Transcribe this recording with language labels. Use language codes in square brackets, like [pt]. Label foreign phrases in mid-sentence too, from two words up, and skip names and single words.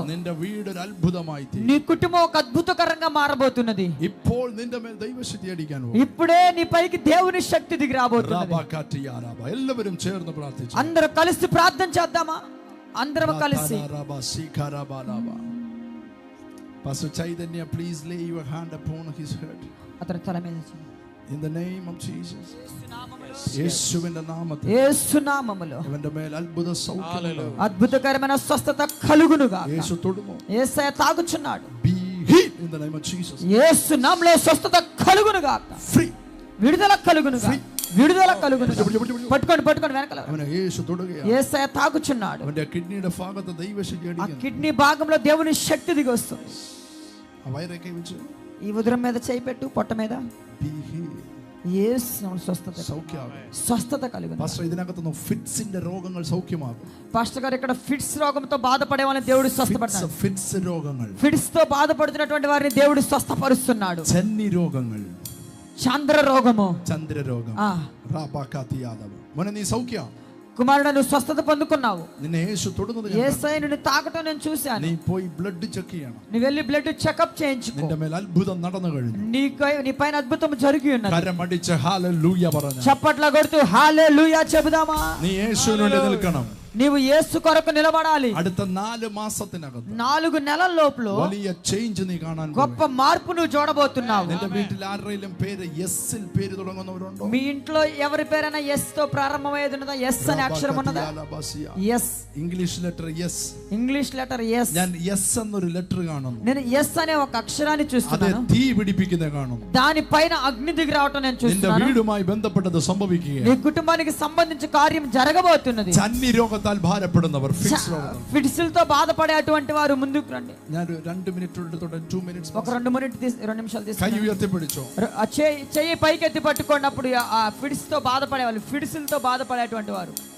[ml] നിന്റെ വീട് ഒരു അത്ഭുതമായി തീരും. [te] నీ కుటుంబం ఒక అద్భుతకరంగా మారబోతున్నది. [ml] ഇപ്പോൾ നിന്റെ മേൽ ദൈവശക്തി അടിക്കാൻ പോകും. [te] ఇప్పుడే నీ పైకి దేవుని శక్తి దిగి రాబోతున్నది. [ml] എല്ലാവരും ചേർന്ന് പ്രാർത്ഥിച്ചു. [te] అందరూ కలిసి ప్రార్థన చేద్దామా? అందరం కలిసి. [en] Pastor Chaitanya, please lay your hand upon his head. [te] అతని తల మీద [en] In the name of Jesus. [ml] యేసువిന്റെ നാമത്തിൽ [te] యేసు నామములో [ml] അവന്റെ മേൽ അത്ഭുത സൗഖ്യം, [te] అద్భుతకరమైన స్వస్థత కలుగునుగా. [ml] యేసు തൊടുന്നു. [te] యేసయ్య తాగుచున్నాడు. [en] Be healed in the name of Jesus. [te] యేసు నామములో స్వస్థత కలుగునుగా. Free. విడుదల కలుగునుగా. విడుదల కలుగునుగా. పట్టుకోండి పట్టుకోండి వెనకాల. [ml] അവനെ യേശു തൊടുകയാണ്. [te] యేసయ్య తాగుచున్నాడు. [ml] അവന്റെ കിഡ്നിയുടെ ഭാഗത്ത് ദൈവശക്തി ఆ അടിക്കുന്നു. [te] కిడ్నీ భాగంలో దేవుని శక్తి దిగి వస్తుంది. [ml] ആ വയറൊക്കെ വെച്ച് [te] ఈ ఉదరం మీద చేయి పెట్టు, పొట్ట మీద. [en] be healed. [te] యేసు నామములో స్వస్థత [ml] സൗഖ്യമാകും. [te] స్వస్థత కలుగును. [ml] പാസ്റ്റർ, ഇതിനകത്തുനിന്ന് ഫിറ്റ്സിന്റെ രോഗങ്ങൾ സൗഖ്യമാകും. [te] పాస్టర్ గారు ఇక్కడ ఫిట్స్ రోగంతో బాధపడే వాళ్ళని దేవుడు స్వస్థపడతాడు. [ml] ഫിറ്റ്സ് രോഗങ്ങൾ, [te] ఫిట్స్ తో బాధపడుతున్నటువంటి వారిని దేవుడు స్వస్థపరుస్తున్నాడు. [ml] ചന്നി രോഗങ്ങൾ, [te] చంద్ర రోగము, [ml] ചന്ദ്രരോഗം, റാബാകാതിയാദവ. മോനെ നീ സൗഖ്യം. [te] కుమారుడు నువ్వు స్వస్థత పొందుకున్నావు. [ml] നിന്നെ യേശു തൊടുന്നത് ഞാൻ [te] యేసయ్య నిన్ను తాకటం నేను చూశాను. [ml] നീ പോയി [en] blood check [ml] ചെയ്യണം. [te] నువ్వు వెళ్ళి [en] blood checkup [te] చేయించుకో. [ml] നിന്റെ മേൽ അത്ഭുതം നടന്നു കഴിഞ്ഞു. [te] నీ పైన అద్భుతం జరిగి ఉన్నది. [ml] കരമടിച്ച് ഹല്ലേലൂയ പറഞ്ഞു. [te] చప్పట్ల కొడుతూ హల్లెలూయా చెబుదామా? [ml] നീ യേശുവിന് വേണ്ടി നിൽക്കണം. [te] నీవు యేసు కొరకు నిలబడాలి. [ml] അടുത്ത 4 മാസത്തിനകത്ത് [te] 4 నెలల లోపల [ml] വലിയ ചേഞ്ച് നീ കാണാൻ [te] గొప్ప మార్పు నువ్వు చూడబోతున్నావు. [ml] നിന്റെ വീട്ടിൽ ആരുടെയും പേര് എസ്ൽ പേര് തുടങ്ങുന്നവരുണ്ടോ? [te] మీ ఇంట్లో ఎవరి పేరైనా ఎస్ తో ప్రారంభమయ్యేది ఉన్నదా? ఎస్ అనే అక్షరం ఉన్నదా? ఎస్. [en] English letter [te] ఎస్. [en] English letter [te] ఎస్. [ml] ഞാൻ എസ് എന്നൊരു ലെറ്റർ കാണുന്നു. [te] నేను ఎస్ అనే ఒక అక్షరాన్ని చూస్తున్నాను. [ml] തീ പിടിപ്പിക്കുന്നത് കാണുന്നു. [te] దాని పైన అగ్ని దిగి రావటం నేను [ml] നിന്റെ [te] చూస్తున్నాను. [ml] വീടുമായി ബന്ധപ്പെട്ടത് സംഭവിക്കുകയാണ്. [te] నీ కుటుంబానికి సంబంధించిన కార్యం జరగబోతున్నది. [ml] ചന്നി രോഗത്താൽ ഭാരപ്പെടുന്നവർ, ഫിറ്റ്സ് രോഗം, [te] ఫిట్స్లతో బాధపడే అటువంటి వారు ముందుకు రండి. [ml] ഞാൻ 2 മിനിറ്റ് 2 മിനിట్స్ [te] ఒక 2 నిమిషాలు [ml] കൈ [te] తీసుకొని [ml] ഉയർത്തി പിടിച്ചോ. [te] చెయ్యి పైకెత్తి పట్టుకోండి. అప్పుడు ఆ ఫిట్స్ తో బాధపడే వాళ్ళు, ఫిట్స్లతో బాధపడేటువంటి వారు